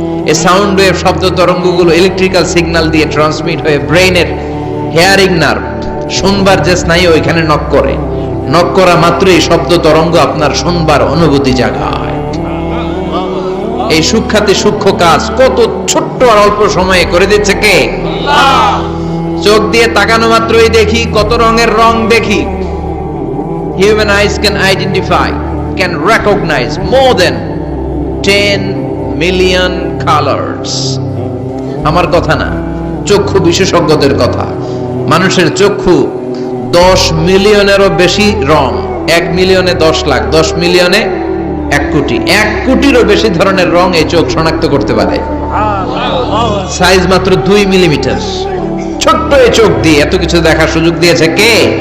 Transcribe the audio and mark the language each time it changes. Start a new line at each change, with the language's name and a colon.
Bangla: এই sound wave, শব্দ তরঙ্গগুলো electrical signal দিয়ে ট্রান্সমিট হয়ে ব্রেনের হেয়ারিং নার্ভ, শুনবার যে স্নায়ু, ওইখানে নক করে। নক করা মাত্রই শব্দ তরঙ্গ আপনার শুনবার অনুভূতি জাগায়। এই সূক্ষ্মাতি সূক্ষ্ম কাজ কত ছোট্ট আর অল্প সময়ে করে দিচ্ছে কে? আল্লাহ। চোখ দিয়ে তাকানো মাত্রই দেখি কত রঙের রং দেখি।
English: Human eyes can identify, can recognize more than 10 million colors.
Bangla: আমার কথা না, চক্ষু বিশেষজ্ঞদের কথা। মানুষের চক্ষু 10 মিলিয়নেরও বেশি রং, 1 মিলিয়নে 10 লাখ, 10 মিলিয়নে 1 কোটি, 1 কোটিরও বেশি ধরনের রং এই চোখ শনাক্ত করতে পারে। সাইজ মাত্র 2 মিলিমিটার। ছোট্ট এই চোখ দিয়ে এত কিছু দেখার সুযোগ দিয়েছে কে?